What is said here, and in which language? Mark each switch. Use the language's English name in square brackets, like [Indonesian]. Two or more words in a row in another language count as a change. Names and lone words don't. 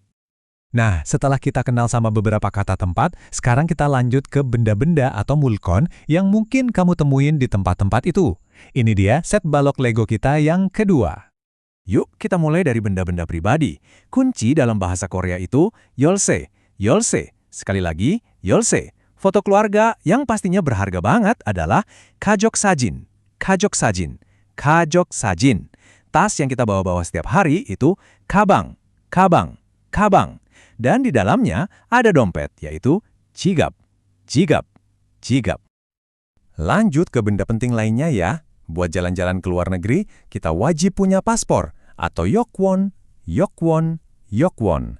[Indonesian] Nah, setelah kita kenal sama beberapa kata tempat, sekarang kita lanjut ke benda-benda atau mulkon yang mungkin kamu temuin di tempat-tempat itu. Ini dia set balok Lego kita yang kedua. Yuk, kita mulai dari benda-benda pribadi. Kunci dalam bahasa Korea itu 열쇠. 열쇠. Sekali lagi, 열쇠. Foto keluarga yang pastinya berharga banget adalah [Korean] 가족 사진. 가족 사진. 가족 사진. [Indonesian] Tas yang kita bawa-bawa setiap hari itu 가방. [Korean] 가방. 가방. [Indonesian] Dan di dalamnya ada dompet, yaitu 지갑. [Korean] 지갑. 지갑. [Indonesian] Lanjut ke benda penting lainnya ya. Buat jalan-jalan ke luar negeri, kita wajib punya paspor atau yokwon, yokwon, yokwon.